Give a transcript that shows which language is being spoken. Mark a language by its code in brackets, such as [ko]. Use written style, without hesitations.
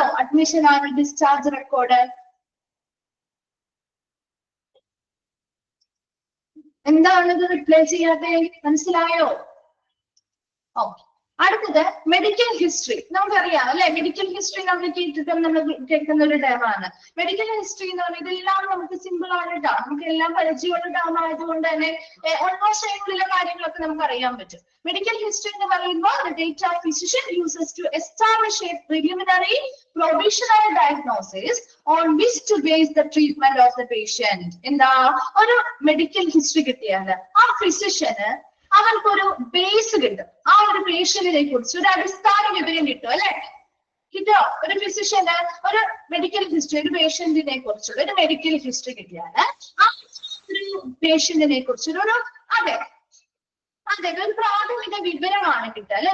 [ml] Admission and discharge record എന്താണിത് reply ചെയ്യാതെ? മനസ്സിലായോ? ഓക്കെ. അടുത്തത് മെഡിക്കൽ ഹിസ്റ്ററി. നമുക്കറിയാം അല്ലെ, മെഡിക്കൽ ഹിസ്റ്ററി നമ്മൾ കേൾക്കുന്ന ഒരു ടേമാണ്. മെഡിക്കൽ ഹിസ്റ്ററി എന്ന് പറയുന്നത് ഇതെല്ലാം നമുക്ക് സിമ്പിൾ ആണ് കേട്ടോ. നമുക്ക് എല്ലാം പരിചയമുള്ള ടേം ആയതുകൊണ്ട് തന്നെ ഓൾമോസ്റ്റ് അതിനുള്ള കാര്യങ്ങളൊക്കെ നമുക്ക് അറിയാൻ പറ്റും. [en] Medical history എന്ന് പറയുമ്പോൾ the data physician uses to establish a preliminary provisional diagnosis on which to base the treatment of the patient. [ml] എന്താ ഒരു മെഡിക്കൽ ഹിസ്റ്ററി കിട്ടിയാൽ ആ ഫിസിഷ്യന് അവർക്കൊരു ബേസ് കിട്ടും. ആ ഒരു പേഷ്യന്റിനെ കുറിച്ച് ഒരു അടിസ്ഥാന വിവരം കിട്ടും അല്ലെ? കിട്ടോ? ഒരു ഫിസിഷ്യന് ഒരു മെഡിക്കൽ ഹിസ്റ്ററി, ഒരു പേഷ്യന്റിനെ കുറിച്ചുള്ള ഒരു മെഡിക്കൽ ഹിസ്റ്ററി കിട്ടിയാല് ആ ഒരു പേഷ്യന്റിനെ കുറിച്ചൊരു അതെ ഒരു പ്രാഥമിക വിവരമാണ് കിട്ടുക അല്ലെ?